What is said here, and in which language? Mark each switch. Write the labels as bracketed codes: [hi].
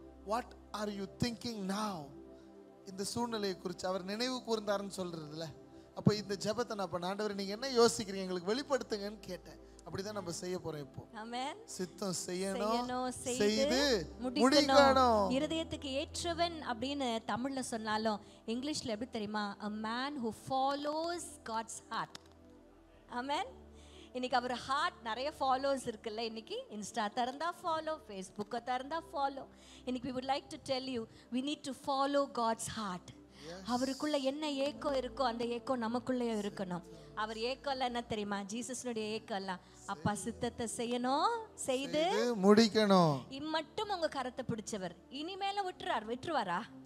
[en] What are you thinking now? [ta] இந்த சூழ்நிலையை குறித்து அவர் நினைவு கூர்ந்தாருன்னு சொல்கிறதுல, அப்போ இந்த ஜெபத்தை நான் இப்போ ஆண்டவர் நீங்கள் என்ன யோசிக்கிறீங்க எங்களுக்கு வெளிப்படுத்துங்கன்னு கேட்டேன். அப்படிதான் நம்ம செய்ய போறோம். இப்போ ஆமென். சித்தம் செய்யணும், செய்து முடிக்கணும். இருதயத்துக்கு ஏற்றவன் அப்படின்னு தமிழ்ல சொன்னாலும் இங்கிலீஷ்ல எப்படி தெரியுமா? [en] a man who follows God's heart. [ta] ஆமென். இன்னைக்கு அவர் ஹார்ட் நிறைய ஃபாலோவர்ஸ் இருக்குல்ல. இன்னைக்கு இன்ஸ்டா திறந்தா ஃபாலோ, ஃபேஸ்புக்கை திறந்தா ஃபாலோ. இன்னைக்கு [en] we would like to tell you we need to follow God's heart. [ta] அவருக்குள்ள என்ன ஏக்கம் இருக்கோ அந்த ஏக்கம் நமக்குள்ளே இருக்கணும். அவர் ஏக்கம் எல்லாம் என்ன தெரியுமா? ஜீசஸ்னுடைய ஏக்கம் எல்லாம் அப்பா சித்தத்தை செய்யணும், செய்து முடிக்கணும். இம்மட்டும் உங்க கரத்தை பிடிச்சவர் இனிமேல விட்டுருவாரா?